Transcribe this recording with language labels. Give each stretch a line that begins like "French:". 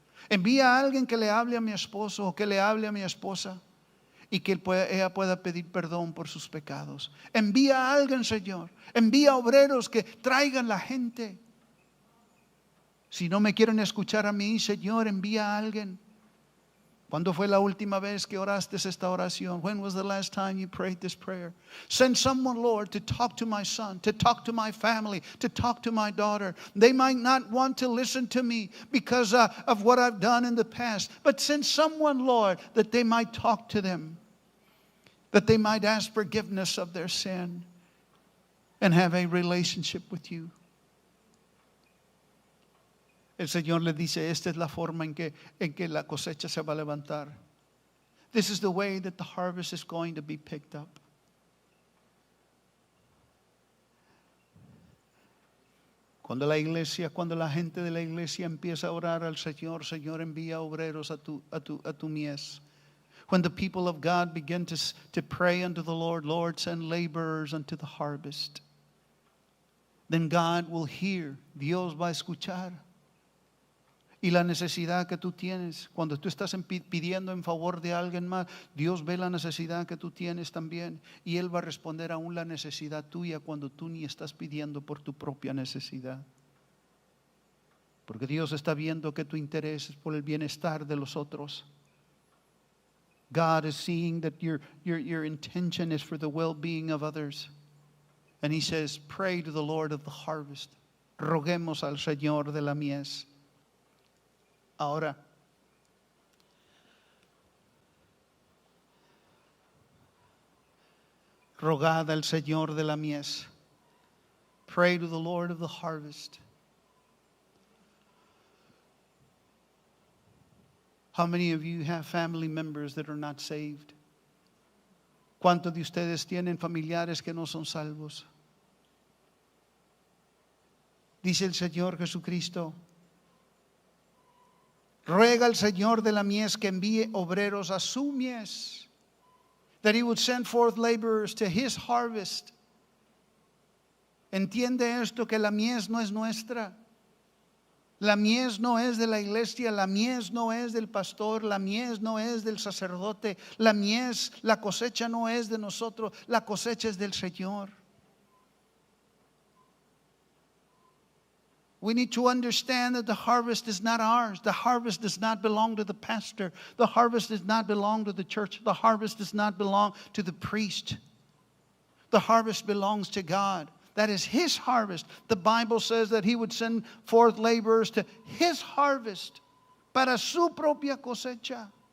Spanish: Envía a alguien que le hable a mi esposo o que le hable a mi esposa y que ella pueda pedir perdón por sus pecados. Envía a alguien, Señor, envía obreros que traigan la gente. Si no me quieren escuchar a mí, Señor, envía a alguien. ¿Cuándo fue la última vez que oraste esta oración?
English: When was the last time you prayed this prayer? Send someone, Lord, to talk to my son, to talk to my family, to talk to my daughter. They might not want to listen to me because of what I've done in the past. But send someone, Lord, that they might talk to them, that they might ask forgiveness of their sin and have a relationship with you.
Spanish: El Señor le dice, esta es la forma en que la cosecha se va a levantar.
English: This is the way that the harvest is going to be picked up.
Spanish: Cuando la gente de la iglesia empieza a orar al Señor, Señor, envía obreros a tu mies.
English: When the people of God begin to pray unto the Lord, Lord, send laborers unto the harvest. Then God will hear.
Spanish: Dios va a escuchar. Y la necesidad que tú tienes, cuando tú estás pidiendo en favor de alguien más, Dios ve la necesidad que tú tienes también. Y Él va a responder aún la necesidad tuya cuando tú ni estás pidiendo por tu propia necesidad. Porque Dios está viendo que tu interés es por el bienestar de los otros.
English: God is seeing that your intention is for the well-being of others. And He says, pray to the Lord of the harvest.
Spanish: roguemos al Señor de la mies. Ahora, rogad al Señor de la mies.
English: Pray to the Lord of the harvest. How many of you have family members that are not saved?
Spanish: ¿Cuántos de ustedes tienen familiares que no son salvos? Dice el Señor Jesucristo, ruega al Señor de la mies que envíe obreros a su mies,
English: that He would send forth laborers to His harvest.
Spanish: Entiende esto, que la mies no es nuestra. La mies no es de la iglesia, la mies no es del pastor, la mies no es del sacerdote, la mies, la cosecha no es de nosotros, la cosecha es del Señor.
English: We need to understand that the harvest is not ours. The harvest does not belong to the pastor. The harvest does not belong to the church. The harvest does not belong to the priest. The harvest belongs to God. That is His harvest. The Bible says that He would send forth laborers to His harvest,
Spanish: para su propia cosecha.